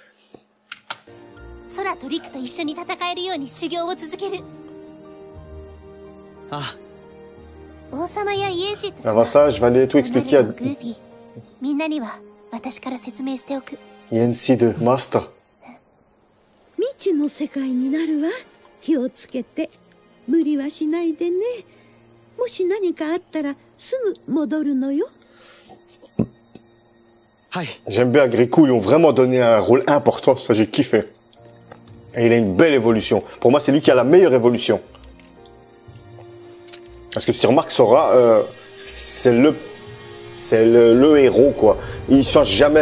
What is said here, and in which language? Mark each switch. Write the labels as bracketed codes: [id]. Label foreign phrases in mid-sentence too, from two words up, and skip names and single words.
[ja] 空とリクと一緒に戦えるように修行を続ける。あ、王様やイエンシット [fr] Avant ça, je vais aller tout expliquer à [ja] グーフィー。みんなには私から説明しておく。 Yensid Master. 未知の世界になるわ。気をつけて。無理はしないでね。もし何かあったらすぐ戻るのよ。はい。 [fr] J'aime bien Grikou, ils lui ont vraiment donné un rôle important, ça j'ai kiffé. Et il a une belle évolution. Pour moi, c'est lui qui a la meilleure évolution. Parce que tu remarques, Sora, c'est le héros, quoi. Il change jamais.